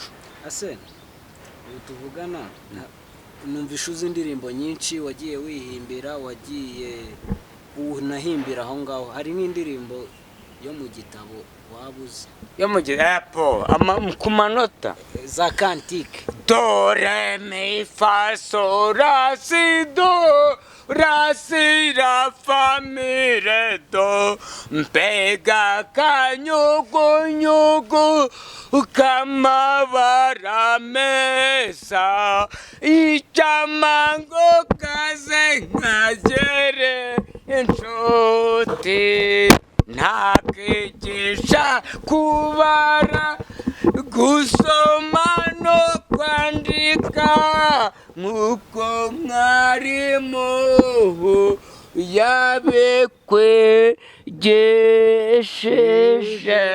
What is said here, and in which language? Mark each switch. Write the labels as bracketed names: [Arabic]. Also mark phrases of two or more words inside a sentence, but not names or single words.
[Kinyarwanda] Ase ubu tuvugana numvisha uzi indirimbo nyinshi wagiye wihimbira wagiye unahimbira aho ngaho. hari n'indirimbo yo mu gitabo wabuze yo mu gitabo ku manota za kantike do re mi fa so la si do ra si ra fa mi re do mpega kanyugunyugu kamabara mesa ichamango kaze nkagere inshuti ntakigisha kubara gusoma no kwandika nk'uko mwarimu yabikwigisheje.